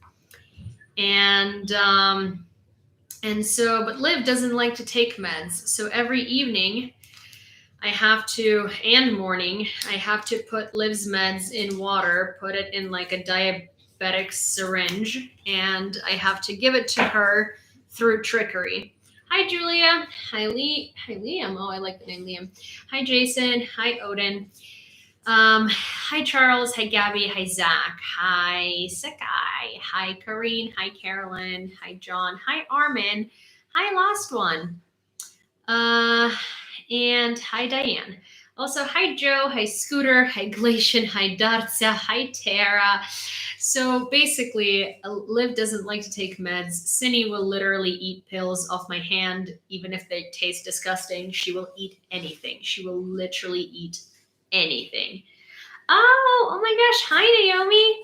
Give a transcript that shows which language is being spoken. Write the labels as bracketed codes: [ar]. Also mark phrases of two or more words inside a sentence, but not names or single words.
[en] But Liv doesn't like to take meds. So every evening and morning, I have to put Liv's meds in water, put it in like a diabetic syringe, and I have to give it to her through trickery. Hi, Julia. Hi, Liam. Oh, I like the name Liam. Hi, Jason. Hi, Odin. Hi, Charles. Hi, Gabby. Hi, Zach. Hi, Sakai. Hi, Karine. Hi, Carolyn. Hi, John. Hi, Armin. Hi, last one. And hi, Diane. Also, hi, Joe. Hi, Scooter. Hi, Glacian. Hi, Dartsa. Hi, Tara. So basically, Liv doesn't like to take meds. Cindy will literally eat pills off my hand, even if they taste disgusting. She will eat anything. She will literally eat anything. Oh my gosh. Hi, Naomi.